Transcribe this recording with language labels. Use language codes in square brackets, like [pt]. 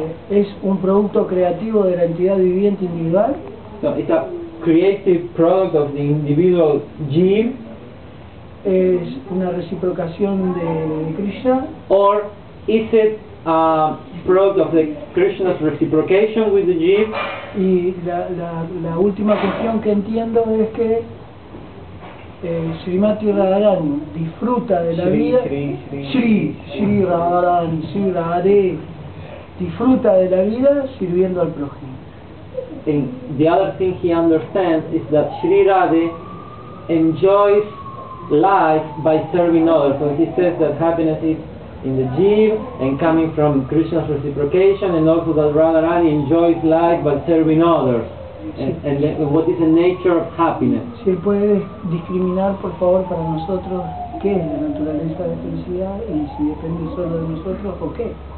[es] Es un producto creativo de la entidad viviente individual. [en] So it's a creative product of the individual jiva. [es] Es una reciprocación de Krishna. [en] Or is it a product of the Krishna's reciprocation with the jiva? [es] Y la última cuestión que entiendo es que Srimati Radharani disfruta de la vida. Shri Radharani, Shri Radhe disfruta de la vida sirviendo al prójimo. [en] And the other thing he understands is that Shri Radhe enjoys life by serving others. So he says that happiness is in the jiva and coming from Krishna's reciprocation, and also that Radharani enjoys life by serving others. And what is the nature of happiness? [es] Si él puede discriminar, por favor, para nosotros qué es la naturaleza de la felicidad y si depende solo de nosotros o qué.